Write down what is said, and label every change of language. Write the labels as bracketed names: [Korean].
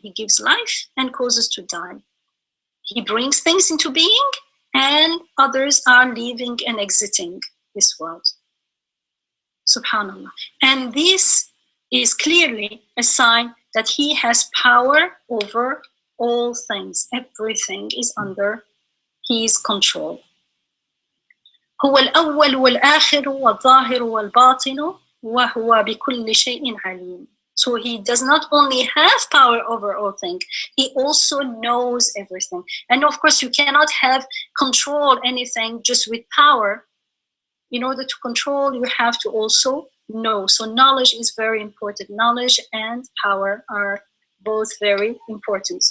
[English] He gives life and causes to die. He brings things into being, and others are leaving and exiting this world. Subhanallah. And this is clearly a sign that he has power over all things. Everything is under his control. [Arabic] هو الأول والآخر والظاهر والباطن وهو بكل شيء عليم. [English] So he does not only have power over all things, he also knows everything. And of course, you cannot have control anything just with power. In order to control, you have to also know. So knowledge is very important. Knowledge and power are both very important.